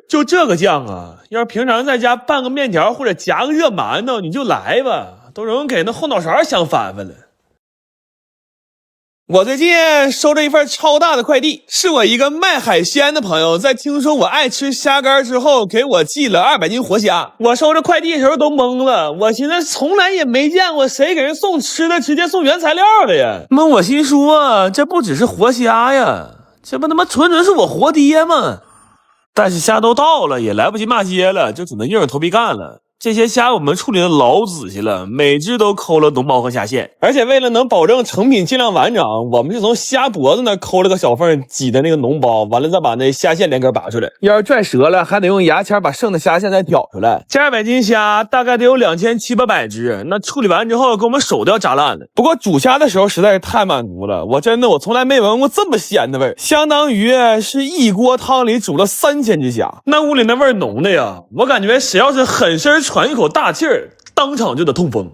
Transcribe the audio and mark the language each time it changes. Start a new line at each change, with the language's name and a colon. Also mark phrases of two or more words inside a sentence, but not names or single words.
Chinese: 就這個醬啊，要是平常在家拌個麵條或者夾個熱饅頭，你就來吧，都容易給那後腦勺香翻翻了。我最近收着一份超大的快遞，是我一個賣海鮮的朋友在聽說我愛吃蝦乾之後給我寄了200斤活蝦。我收着快遞的時候都懵了，我尋思從來也沒見過誰給人送吃的直接送原材料的呀。那我心說這不只是活蝦呀，這不他媽純是我活爹嗎？但是蝦都到了，也來不及罵街了，就只能硬着頭皮幹了。這些蝦我們處理的老仔細了，每隻都摳了脓包和蝦線，而且為了能保證成品盡量完整，我們是從蝦脖子那摳了個小縫，擠的那個脓包，完了再把那蝦線連根拔出來。要是拽折了，還得用牙籤把剩的蝦線再挑出來。這200斤蝦大概得有2700-800隻，那處理完之後給我們手都要炸爛了。不過煮蝦的時候實在是太滿足了，我從來沒聞過這麼鮮的味兒，相當於是一鍋湯裡煮了3000隻蝦，那屋裡那味兒濃的呀，我感覺誰要是狠身喘一口大氣兒，當場就得痛風。